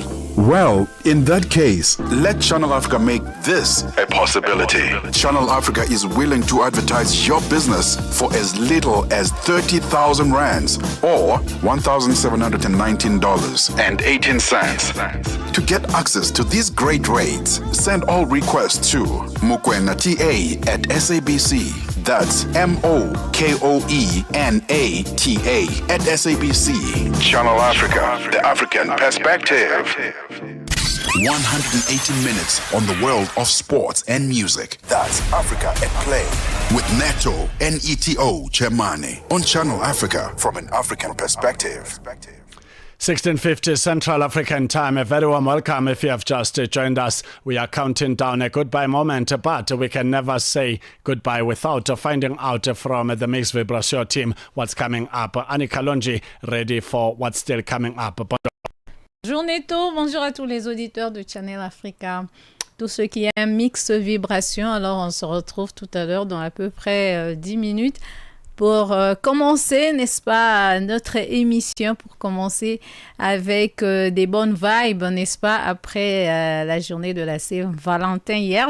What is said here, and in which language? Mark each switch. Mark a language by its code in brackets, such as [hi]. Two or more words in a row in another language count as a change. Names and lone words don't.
[en] Well, in that case, let Channel Africa make this a possibility. Channel Africa is willing to advertise your business for as little as 30,000 rands or $1,719.18. To get access to these great rates, send all requests to mukwenata@SABC. That's MOKOENATA@SABC. Channel Africa, the African perspective. 180 minutes on the world of sports and music. That's Africa at Play with Neto Chemane on Channel Africa from an African perspective. 16:50 Central African Time. A very warm welcome if you have just joined us. We are counting down a goodbye moment, but we can never say goodbye without finding out from the Mix Vibration team what's coming up. Annie Kalonji, ready for what's still coming up. [fr] Bonjour Neto, bonjour à tous les auditeurs de Channel Africa, tous ceux qui aiment Mix Vibration. Alors on se retrouve tout à l'heure dans à peu près 10 minutes pour commencer, n'est-ce pas, notre émission, pour commencer avec des bonnes vibes, n'est-ce pas, après la journée de la Saint-Valentin hier.